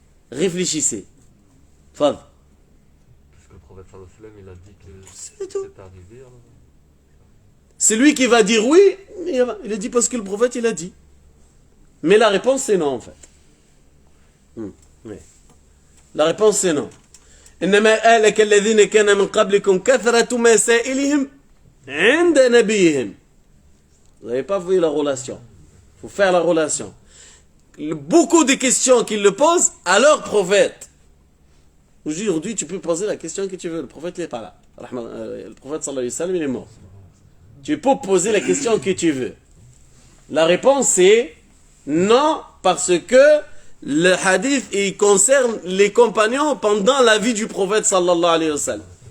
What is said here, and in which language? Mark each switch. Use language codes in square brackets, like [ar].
[fr] Réfléchissez. Fad. Parce que le prophète sallallahu alayhi wa sallam, il a dit que C'est tout. c'est arrivé. Alors... C'est lui qui va dire oui, mais il a dit parce que le prophète il a dit. Mais la réponse c'est non en fait. Oui. La réponse c'est non. [ar] إنما أهلك الذين كان من قبلكم كثرة مسائلهم عند نبيهم. [fr] Vous n'avez pas vu la relation. Il faut faire la relation. Beaucoup de questions qu'ils le posent à leur prophète. Aujourd'hui, tu peux poser la question que tu veux. Le prophète n'est pas là. Le prophète sallallahu alayhi wa sallam, il est mort. Tu peux poser la question que tu veux. La réponse est non, parce que le hadith il concerne les compagnons pendant la vie du prophète sallallahu alayhi wa sallam.